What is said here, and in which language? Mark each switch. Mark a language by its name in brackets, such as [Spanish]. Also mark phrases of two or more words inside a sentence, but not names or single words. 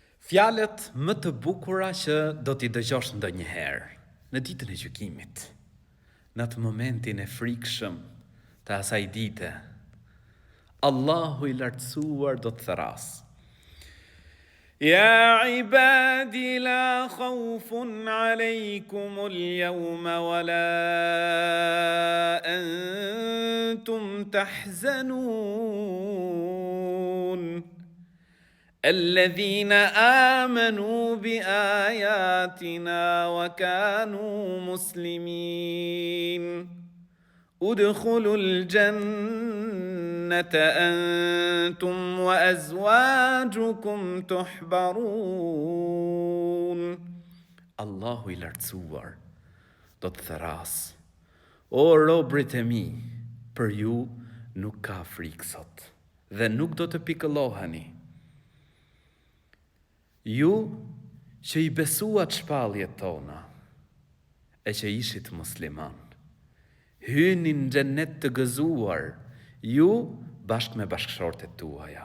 [Albanian] Fjalët më të bukura që do t'i dëgjosh ndonjëherë në ditën e gjykimit, në atë momentin e frikshëm të asaj dite. Allahu i lartësuar do të thrasë: [Arabic] يا عبادي لا خوف عليكم اليوم ولا أنتم تحزنون الذين آمنوا بآياتنا وكانوا مسلمين ادخلوا الجنة أنتم وأزواجكم تحبرون. [Albanian] Allahu i lartësuar do të therasë: O robrit e mi, për ju nuk ka frikë sot dhe nuk do të pikëlloheni. Ju që i besuat shpalljet tona e që ishit musliman, hyni në xhennet të gëzuar, ju bashkë me bashkëshortet tuaja.